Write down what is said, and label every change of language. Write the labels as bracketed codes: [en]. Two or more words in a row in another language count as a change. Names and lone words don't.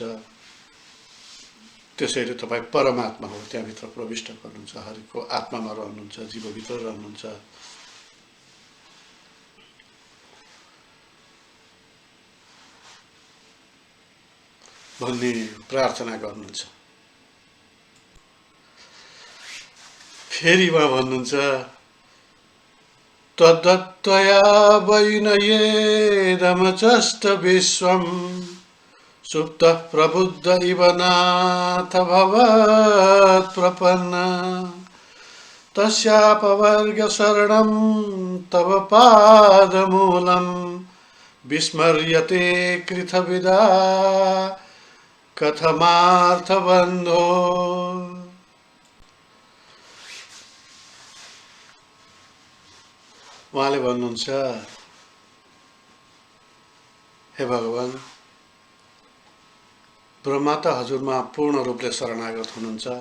[ne] त्यसैले तपाईँ परमात्मा हो, त्यहाँभित्र प्रविष्ट गर्नुहुन्छ, हरिको आत्मामा रहनुहुन्छ, जीवभित्र रहनुहुन्छ। भन्ने प्रार्थना गर्नुहुन्छ। फेरि उहाँ भन्नुहुन्छ, [sa] तद्दत्तया वैनयेदमचष्ट विश्वं सुप्तः प्रबुद्ध इव नाथ भवत् प्रपन्न तस्यापवर्ग शरणं तव पादमूलं विस्मर्यते कृतविदा कथमार्थबन्धो। [ne] उहाँले भन्नुहुन्छ, हे भगवान, ब्रह्मा त हजुरमा पूर्ण रूपले शरणागत हुनुहुन्छ।